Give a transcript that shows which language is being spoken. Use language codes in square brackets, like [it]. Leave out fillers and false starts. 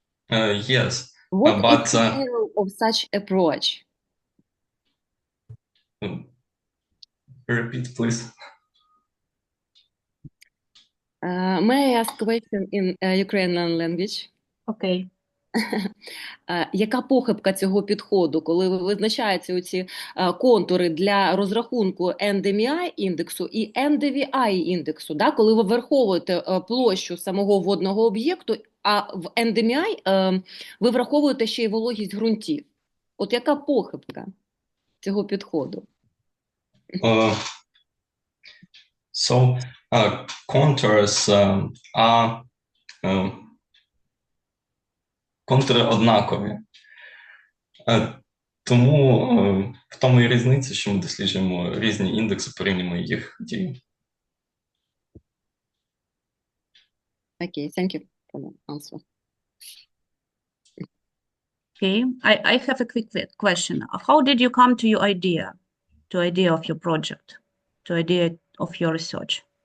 [en] Yes. What But is the error of such approach? Repeat, please. May I ask a question in Ukrainian language? [uk] Окей. Яка похибка цього підходу, коли ви визначаєте оці контури для розрахунку NDMI індексу і NDVI індексу, да? Коли ви враховуєте площу самого водного об'єкту, а в NDMI ви враховуєте ще й вологість ґрунтів. От яка похибка цього підходу? [en] So contours are [uk] контури однакові. Тому в тому і різниця, що ми досліджуємо різні індекси, порівнюємо їх дію. [en] Okay, thank you for the answer. Okay, I have a quick question. How did you come to your idea of your project, to idea of your research?